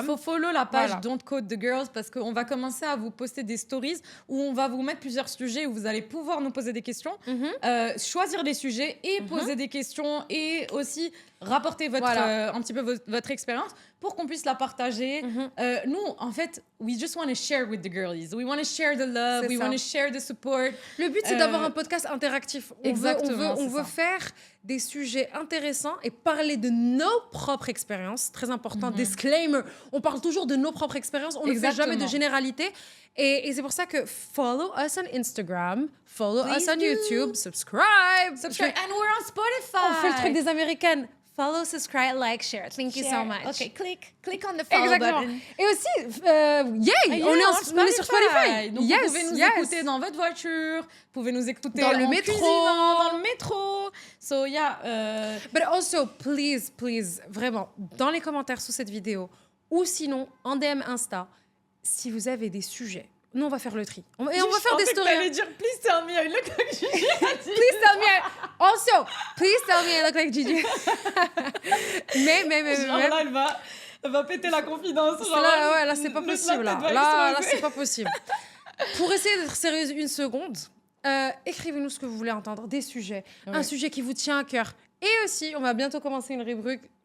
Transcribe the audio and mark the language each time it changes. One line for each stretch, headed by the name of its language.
French: Il faut follow la page Don't Code the Girls parce qu'on va commencer à vous poster des stories où on va vous mettre plusieurs sujets où vous allez pouvoir nous poser des questions, choisir des sujets et poser des questions et aussi rapporter un petit peu votre expérience. pour qu'on puisse la partager. Nous, en fait,
English: we just want to share with the girlies. We want to share the love.
French: C'est
English: We
French: ça.
English: want to share the support.
French: Le but, c'est d'avoir un podcast interactif. On Exactement, veut faire des sujets intéressants et parler de nos propres expériences. Très important, disclaimer. On parle toujours de nos propres expériences. On ne fait jamais de généralité. Et c'est pour ça que
English: follow us on Instagram, follow us on YouTube, subscribe. And we're on Spotify.
French: On fait le truc des Américaines.
English: Follow, subscribe, like, share. Thank you so much. OK, click on the follow button.
French: Et aussi, yay, on est sur Spotify. Donc vous pouvez nous écouter dans votre voiture, vous pouvez nous écouter dans le en métro, cuisinant, dans le métro.
English: So yeah. But also, please,
French: vraiment, dans les commentaires sous cette vidéo, ou sinon en DM Insta, si vous avez des sujets. Nous, on va faire le tri. On va faire des stories. Je dire,
English: please tell me I look like Gigi. Please tell me. Also, please tell me I look like Gigi.
French: mais. Genre là, elle va péter la confidence. Genre, là, c'est pas possible. Là, c'est pas possible. Pour essayer d'être sérieuse une seconde, écrivez-nous ce que vous voulez entendre, des sujets, un sujet qui vous tient à cœur. Et aussi, on va bientôt commencer une rubrique.